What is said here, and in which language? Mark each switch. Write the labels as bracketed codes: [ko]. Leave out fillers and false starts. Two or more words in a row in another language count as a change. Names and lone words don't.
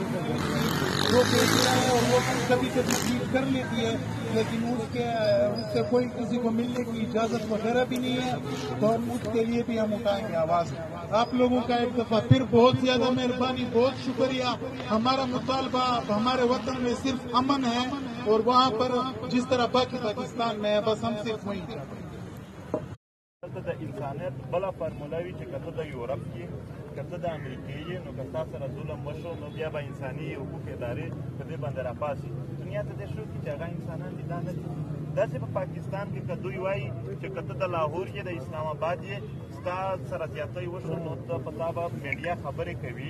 [ur] وہ کیس ہے اور وہ کبھی کبھی ٹویٹ کر لیتی ہے لیکن اس سے کوئی کسی کو ملنے کی اجازت وغیرہ بھی نہیں ہے، تو ہم اس کے لیے بھی ہم اٹھائیں گے آواز. آپ لوگوں کا ایک دفعہ پھر بہت زیادہ مہربانی، بہت شکریہ. ہمارا مطالبہ ہمارے وطن میں صرف امن ہے اور وہاں پر جس طرح باقی پاکستان میں ہے بس ہم صرف وہی [ps] د انسانیت بله فارموله وي چې که ته د یورپ کې که ته د امریکې یې نو که ستا سره ظلم وشو نو بیا به انساني حقوق ادارې په دې باندې راپاڅي. دنیا ته دې ښه وکړي چې هغه انسانان دي دا نه دي. داسې په پاکستان کې که دوی وایي چې که ته د لاهور یې د اسلام آباد یې ستا سره زیاتی وشو نو ته په تا به میډیا خبرې کوي.